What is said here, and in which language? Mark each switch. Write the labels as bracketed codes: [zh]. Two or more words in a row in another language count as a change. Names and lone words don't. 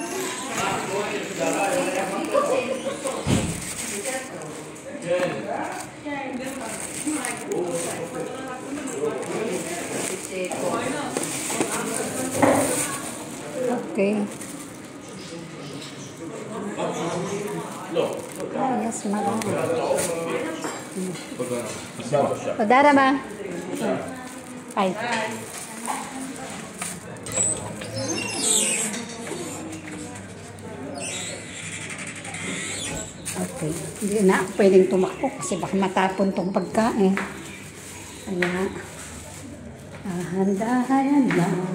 [en] Okay. [tl] Yes, marami. [he] Tודה רבה. [en] Bye. Okay. [tl] Hindi na ako pwedeng tumakbo kasi baka matapon tong pagkain. Kaya, dahan-dahan lang.